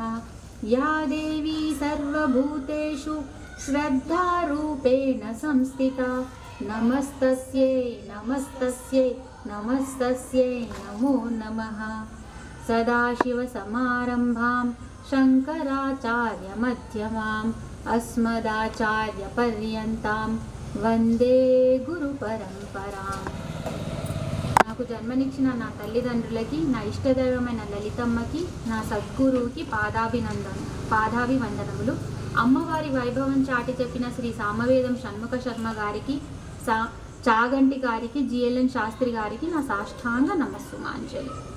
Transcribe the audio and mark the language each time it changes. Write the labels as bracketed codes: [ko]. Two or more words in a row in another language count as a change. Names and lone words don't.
[sa] या देवी सर्वभूतेषु श्रद्धारूपेण संस्थिता नमस्तस्यै नमस्तस्यै नमस्तस्यै नमो नमः। सदाशिवसमारम्भां शङ्कराचार्यमध्यमाम् अस्मदाचार्यपर्यन्तां వందే గురు పరంపరా। [te] నాకు జన్మనిచ్చిన నా తల్లిదండ్రులకి, నా ఇష్టదైవమైన లలితమ్మకి, నా సద్గురువుకి పాదాభివందనములు। అమ్మవారి వైభవం చాటి చెప్పిన శ్రీ సామవేదం షణ్ముఖ శర్మ గారికి, చాగంటి గారికి, జిఎల్ఎన్ శాస్త్రి గారికి నా సాష్టాంగ నమస్సుమాంజలి।